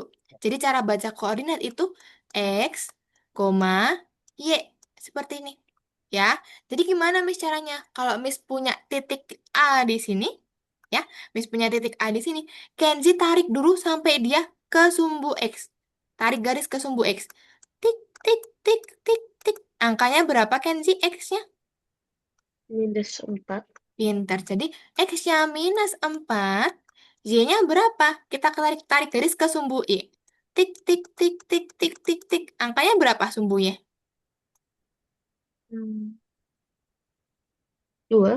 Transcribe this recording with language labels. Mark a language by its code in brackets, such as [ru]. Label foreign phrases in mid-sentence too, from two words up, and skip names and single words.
[id] Jadi cara baca koordinat itu X, koma, Y. Seperti ini. Ya. Jadi gimana, Miss, caranya? Kalau Miss punya titik A di sini, ya. Miss punya titik A di sini. Kenzi tarik dulu sampai dia ke sumbu X. Tarik garis ke sumbu X. Tik, tik, tik, tik, tik. Angkanya berapa Kenzi X-nya? -4. Pintar. Jadi X-nya minus 4. Y-nya berapa? Kita tarik garis ke sumbu I. Tik, tik, tik, tik, tik, tik, tik. Angkanya berapa sumbunya? Hmm. 2.